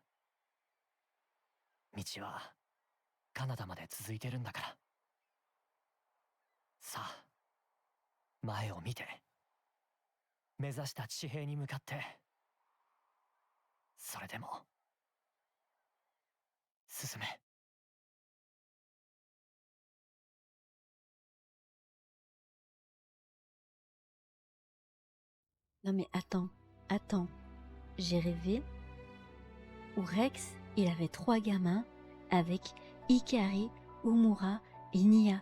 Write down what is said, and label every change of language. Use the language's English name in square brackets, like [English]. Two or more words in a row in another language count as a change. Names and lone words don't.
[Japanese] 道はカナダまで続いてるんだから。さあ、前を見て、目指した地平に向かって、それでも進め。 [French] Non mais attends, j'ai rêvé où Rex, il avait 3 gamins avec Ikari, Umura et Nia.